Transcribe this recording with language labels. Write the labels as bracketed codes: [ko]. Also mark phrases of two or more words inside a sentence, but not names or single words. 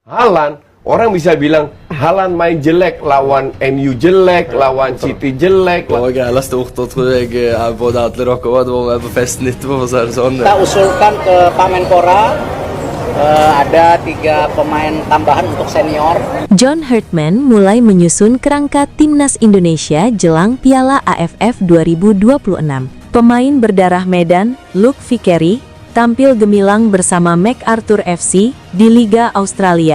[id] Haaland, orang bisa bilang Haaland main jelek, lawan MU jelek, lawan City jelek. [no] Og græla stort, og tror jeg både alle dere også hadde vært med på festen etterpå, for å si det sånn. [id] Kita usulkan ke Pak Menpora ada 3 pemain tambahan untuk senior. John Hartman mulai menyusun kerangka timnas Indonesia jelang Piala AFF 2026. Pemain berdarah Medan, Luke Vickery, tampil gemilang bersama MacArthur FC di Liga Australia.